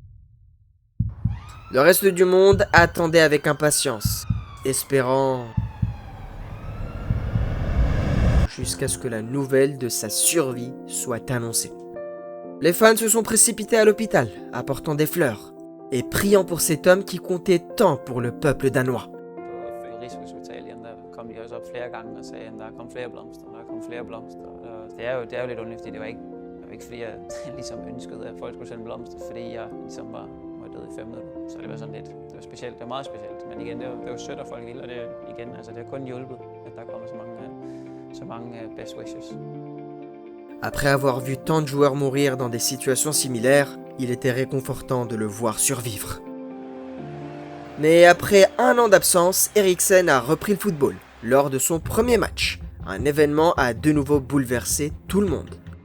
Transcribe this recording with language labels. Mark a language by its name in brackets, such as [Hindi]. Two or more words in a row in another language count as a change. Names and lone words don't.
[French] Le reste du monde attendait avec impatience, espérant jusqu'à ce que la nouvelle de sa survie soit annoncée. Les fans se sont précipités à l'hôpital, apportant des fleurs, et priant pour cet homme qui comptait tant pour le peuple danois. [Danish] Rigshospitalet, der kom de også op flere gange og sagde, at der kom flere blomster, der kom flere blomster. Og det er jo lidt underligt, fordi det var ikke fordi jeg ligesom ønskede, at folk skulle sende blomster, fordi jeg ligesom var død i 5 minutter. Så det var sådan lidt, det var specielt, det var meget specielt. Men igen, det var sødt, at folk ville, og det igen, altså det har kun hjulpet, at der kommer så mange [English] best wishes. [French] Après avoir vu tant de joueurs mourir dans des situations similaires, il était réconfortant de le voir survivre. Mais après un an d'absence, Eriksen a repris le football lors de son premier match. Un événement a de nouveau bouleversé tout le monde.